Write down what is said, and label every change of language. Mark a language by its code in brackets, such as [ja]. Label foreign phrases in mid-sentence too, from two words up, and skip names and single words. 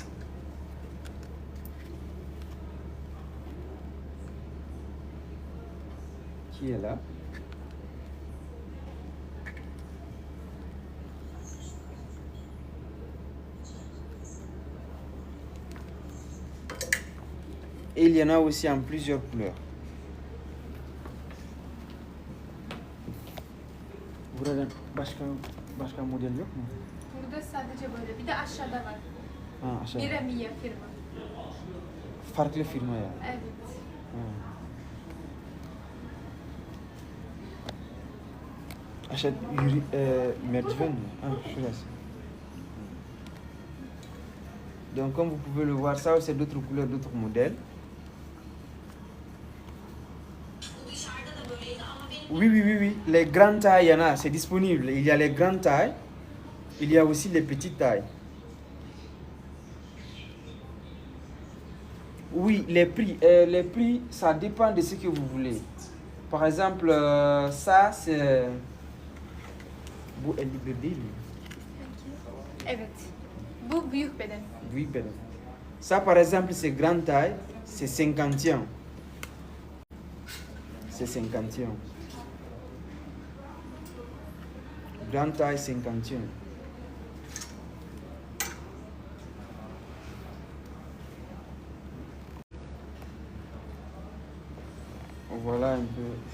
[fr] Qui est là. Et il y en a aussi en plusieurs couleurs. [tr] Burada başka model yok mu? Burada sadece böyle. Bir de aşağıda var. Ha, aşağı. Miramiya firma. Farklı firma ya. Evet. Ha. Aşağı merdiven mi? Ah, şurası. [fr] Donc comme vous pouvez le voir, ça c'est d'autres couleurs, d'autres modèles. Oui, oui, oui, oui. Les grandes tailles, il y en a, c'est disponible. Il y a les grandes tailles, il y a aussi les petites tailles. Oui, les prix, ça dépend de ce que vous voulez. Par exemple, ça c'est... [tr] Bu 51 değil mi? Evet. Bu büyük beden. Büyük beden. [fr] Ça par exemple c'est grande taille, c'est 51. C'est 51. Grande taille 51. Voilà un peu.